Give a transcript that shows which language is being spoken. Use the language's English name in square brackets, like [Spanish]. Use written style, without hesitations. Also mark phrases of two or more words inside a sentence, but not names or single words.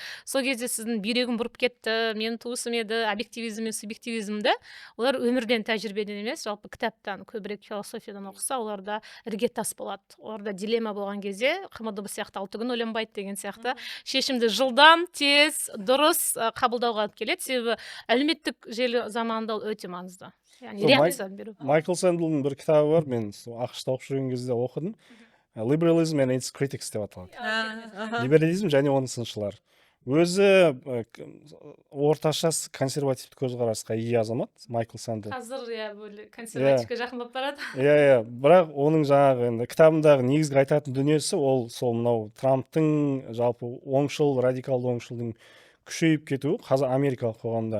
[Kazakh] Сол кезде сіздің бүйрегім бұрып кетті, менің туысым еді, объективизм мен субъективизмді, олар өмірден, тәжірибеден емес, жалпы кітаптан, көбірек философиядан оқыса, оларда іргетас болады. Оларда дилемма болған кезде, қ.м.д. сияқты 6 күн ойланбайды деген сияқты шешімді жылдам, тез, дұрыс қабылдауға алып келеді. Себебі әлеуметтік желі заманында ол өте маңызды. Яғни реакция беру. Майкл Сандлдың бір кітабы бар, мен ақш-та оқып жүрген кезде оқыдым. [English] Liberalism and its critics [Kazakh] деп аталады. Либерализм және оның сыншылары. Өзі орташа консервативті көзқарасқа ие азамат, Майкл Сандл. Қазір консервативке жақын болып барады. Бірақ оның жаңағы кітабындағы негізгі айтатын дүниесі ол сол мынау Трамптың жалпы оңшыл, радикалды оңшылдың күшейіп кетуі қазір америкалық қоғамда.